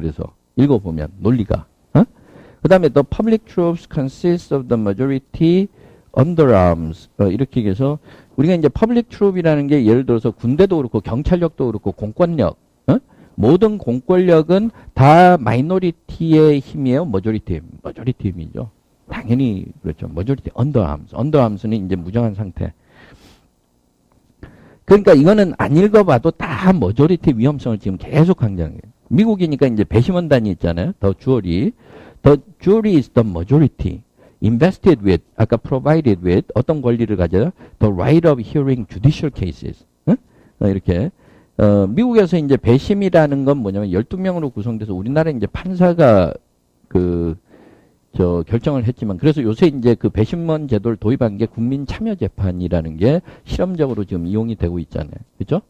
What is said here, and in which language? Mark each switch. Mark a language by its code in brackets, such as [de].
[ko] 그래서 읽어보면 논리가. 그 다음에 [en] the public troops consist of the majority underarms [ko] 이렇게 얘기해서 우리가 이제 public troop이라는 게 예를 들어서 군대도 그렇고 경찰력도 그렇고 공권력 모든 공권력은 다 마이너리티의 힘이에요? 머저리티 힘이죠. 당연히 그렇죠. 머저리티 언더암스는 이제 무정한 상태. 그러니까 이거는 안 읽어봐도 다 머저리티 위험성을 지금 계속 강조하는 거예요. 미국이니까 이제 배심원단이 있잖아요. [en] The jury is the majority. Invested with, [ko] 아까 [en] provided with, [ko] 어떤 권리를 가져요? [en] The right of hearing judicial cases. [ko] 응? 이렇게. 미국에서 이제 배심이라는 건 뭐냐면 12명으로 구성돼서 우리나라 이제 판사가 결정을 했지만, 그래서 요새 이제 그 배심원 제도를 도입한 게 국민참여재판이라는 게 실험적으로 지금 이용이 되고 있잖아요. 그죠?